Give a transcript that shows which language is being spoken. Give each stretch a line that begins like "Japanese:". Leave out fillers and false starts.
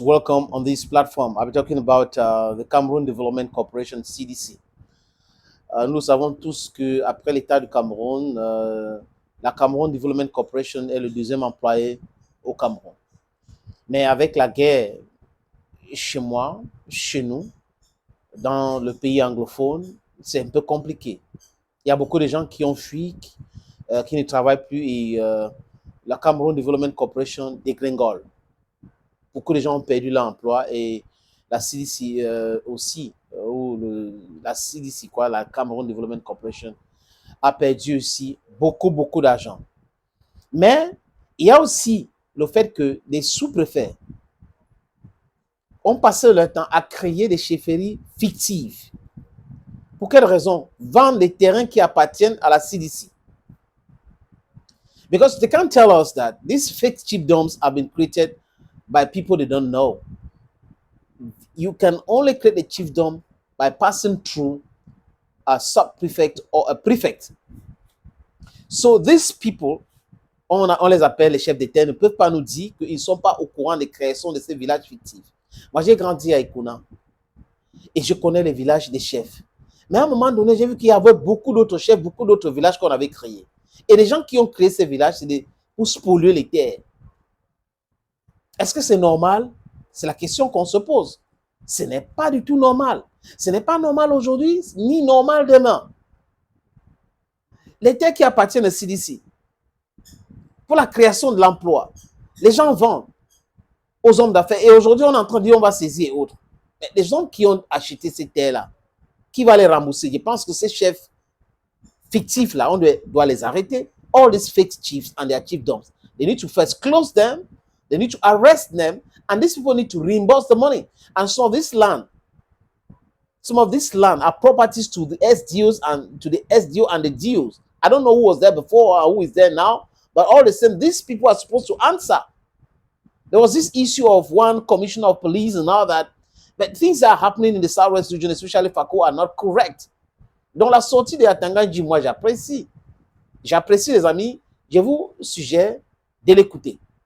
English: Welcome on this platform. I'll be talking about the Cameroon Development Corporation (CDC).
French: Nous savons tous que après l'État du Cameroun, la Cameroon Development Corporation est le deuxième employé au Cameroun. Mais avec la guerre chez moi, chez nous, dans le pays anglophone, c'est un peu compliqué. Il y a beaucoup de gens qui ont fui, qui ne travaillent plus et la Cameroon Development Corporation dégringole. Beaucoup de gens ont perdu leur emploi et la CDC aussi, la CDC, la Cameroon Development Corporation, a perdu aussi beaucoup d'argent. Mais il y a aussi le fait que les sous-préfets ont passé leur temps à créer des chefferies fictives. Pour quelle raison? Vendre des terrains qui appartiennent à la CDC.
English: Because they can't tell us that these fake chiefdoms have been created by people they don't know. You can only create a chiefdom by passing through a sub-prefect or a prefect. So these people,
French: on les appelle les chefs d'État, ne peuvent pas nous dire qu'ils ne sont pas au courant des créations de ces villages fictifs. Moi, j'ai grandi à Ikuna et je connais les villages des chefs. Mais à un moment donné, j'ai vu qu'il y avait beaucoup d'autres chefs, beaucoup d'autres villages qu'on avait créés. Et les gens qui ont créé ces villages, c'est pour spolier les terres. Est-ce que c'est normal? C'est la question qu'on se pose. Ce n'est pas du tout normal. Ce n'est pas normal aujourd'hui, ni normal demain. Les terres qui appartiennent au CDC, pour la création de l'emploi, les gens vendent aux hommes d'affaires. Et aujourd'hui, on est en train de dire on va saisir et autres. Mais les gens qui ont acheté ces terres-là, qui va les rembourser? Je pense que ces chefs fictifs-là, on doit les arrêter.
English: All these fake chiefs and their chiefdoms, they need to first close them, they need to arrest them, and these people need to reimburse the money. And so this land, some of this land are properties to the SDOs and to the SDO and the DOs. I don't know who was there before or who is there now, but all the same, these people are supposed to answer. There was this issue of one commissioner of police and all that, but things that are happening in the Southwest region, especially Fako, are not correct.
French: Donc la sortie de Atanga Nji, moi j'apprécie. J'apprécie les amis. Je vous suggère de l'écouter.